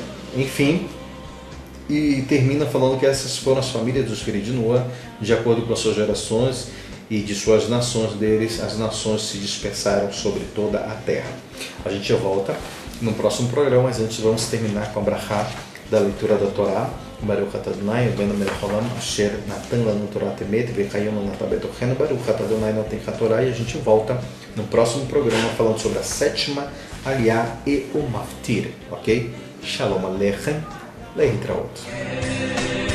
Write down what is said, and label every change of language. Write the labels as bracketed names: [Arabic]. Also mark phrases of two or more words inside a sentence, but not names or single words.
[Portuguese] Enfim, e termina falando que essas foram as famílias dos filhos de Noa, de acordo com as suas gerações e de suas nações deles. As nações se dispersaram sobre toda a terra. A gente volta no próximo programa, mas antes vamos terminar com a brachá da leitura da Torá. [Hebrew] ברוך אתה אדני אלהינו מלך העולם אשר נתן לנו תורת אמת וחיים לנו בתוכנו ברוך אתה אדני נותן התורה. [Portuguese] E a gente volta no próximo programa falando sobre a sétima Aliá e o Maftir, ok? [Hebrew] שלום עליכם, להתראות.